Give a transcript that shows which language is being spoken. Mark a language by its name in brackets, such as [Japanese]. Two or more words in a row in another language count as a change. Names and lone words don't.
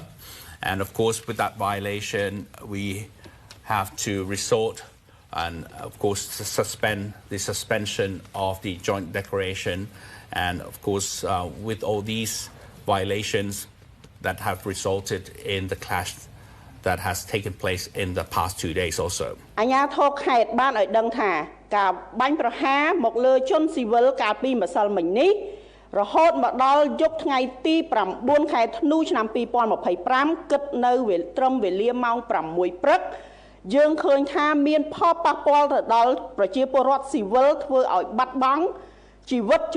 [English] And of course, with that violation, we have to resort and of course to suspend the suspension of the joint declaration. And of course, with all these violations that have resulted in the clash that has taken place in the past 2 days also. [Khmer] ការបាញ់ប្រហារមកលើជនស៊ីវិលកាលពីម្សិលមិញនេះរហូតមកដល់យប់ថ្ងៃទី 9 ខែធ្នូឆ្នាំ 2025 គិតនៅត្រឹមវេលាម៉ោង 6 ព្រឹកយើងឃើញថាមានផលប៉ះពាល់ទៅដល់ប្រជាពលរដ្ឋស៊ីវិលធ្វើឲ្យបាត់បង់ជីវិតចំ